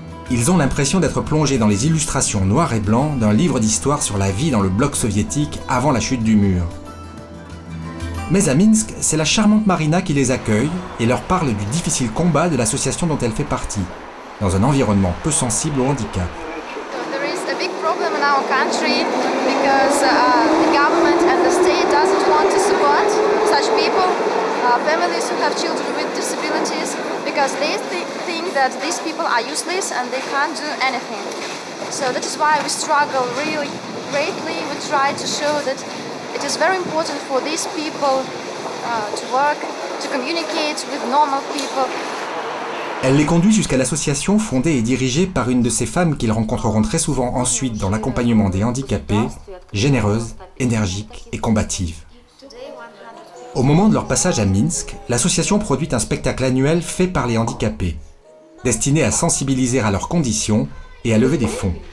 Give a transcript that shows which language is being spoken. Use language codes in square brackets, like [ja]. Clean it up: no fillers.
[fr] Ils ont l'impression d'être plongés dans les illustrations noir et blanc d'un livre d'histoire sur la vie dans le bloc soviétique avant la chute du mur. Mais à Minsk, c'est la charmante Marina qui les accueille et leur parle du difficile combat de l'association dont elle fait partie, dans un environnement peu sensible au handicap. [en] There is a big problem in our country because the government and the state doesn't want to support such people. Families who have children with disabilities, because they think that these people are useless and they can't do anything. So that is why we struggle really greatly. We try to show that it is very important for these people to work, to communicate with normal people. [fr] Elle les conduit jusqu'à l'association fondée et dirigée par une de ces femmes qu'ils rencontreront très souvent ensuite dans l'accompagnement des handicapés, généreuse, énergique et combative. Au moment de leur passage à Minsk, l'association produit un spectacle annuel fait par les handicapés, destiné à sensibiliser à leurs conditions et à lever des fonds.